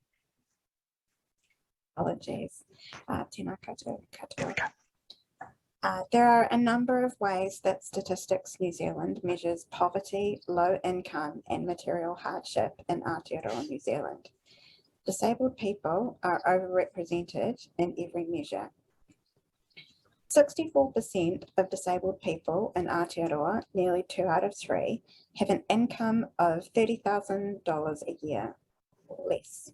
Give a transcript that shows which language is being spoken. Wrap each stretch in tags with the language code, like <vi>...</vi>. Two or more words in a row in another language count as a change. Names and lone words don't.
<en>Apologies.</en> <mi>Tēnā koutou katoa.</mi> <en>There are a number of ways that Statistics New Zealand measures poverty, low income and material hardship in Aotearoa New Zealand. Disabled people are overrepresented in every measure. 64% of disabled people in Aotearoa, nearly 2 out of 3, have an income of $30,000 a year or less.</en>